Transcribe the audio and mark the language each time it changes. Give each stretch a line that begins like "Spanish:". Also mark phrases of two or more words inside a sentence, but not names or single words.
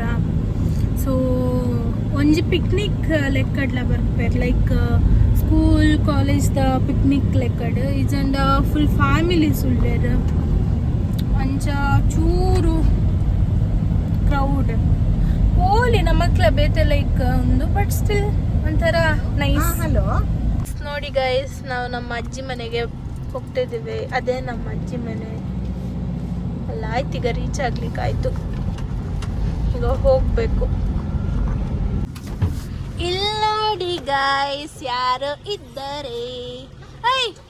Tulu: ಸೊ ಒಂಜಿ ಪಿಕ್ನಿಕ್ ಲೆಕ್ಕಡ್ಲ ಬರ್ಪೇರ್,
English: like school
Tulu: ಕಾಲೇಜ್ದ ಪಿಕ್ನಿಕ್ ಲೆಕ್ಕಡ್. ಇಜಂಡ
English: full families
Tulu: ಉಳ್ಳೇರ್. ಅಂಚ ಚೂರು ಕ್ರೌಡ್ ಓಲಿ ನಮಕ್ಲ ಬೇತೆ ಲೈಕ್ ಒಂದು,
English: but still
Tulu: ಒಂಥರ ನೈಸ್. ಹಲೋ
Kannada: ನೋಡಿ ಗೈಸ್, ನಾವು ನಮ್ಮ ಅಜ್ಜಿ ಮನೆಗೆ ಹೋಗ್ತಿದ್ದೀವಿ. ಅದೇ ನಮ್ಮ ಅಜ್ಜಿ ಮನೆ ಅಲ್ಲ. ಆಯ್ತು, ಈಗ ರೀಚ್ ಆಗ್ಲಿಕ್ಕೆ ಆಯ್ತು. ಈಗ ಹೋಗ್ಬೇಕು. ಇಲ್ಲಿ ನೋಡಿ ಗೈಸ್, ಯಾರು ಇದ್ದಾರೆ.